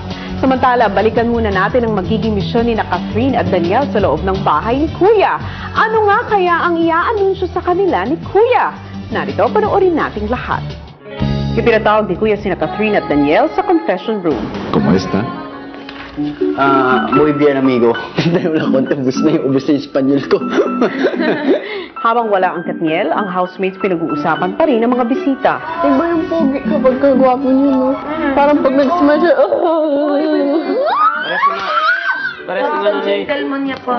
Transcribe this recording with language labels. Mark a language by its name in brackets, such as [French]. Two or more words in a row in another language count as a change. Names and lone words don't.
[Filipino] Samantala, balikan muna natin ang magiging misyon ni Catherine at Daniel sa loob ng bahay ni Kuya. Ano nga kaya ang ia-anunsyo sa kanila ni Kuya? Narito, panoorin nating lahat. Ipinatawag ni Kuya sina Catherine at Daniel sa [English] confession room. [Filipino] Kumusta? [Spanish] Muy bien, amigo. [Filipino] Dahil wala akong ubus na yung Espanyol ko. Habang wala ang Katniel, ang housemates pinag-uusapan pa rin ng mga bisita. Iba yung pogi kapag kagwapo niyo, no? Parang pag nag-smash siya, Kalman niya pa.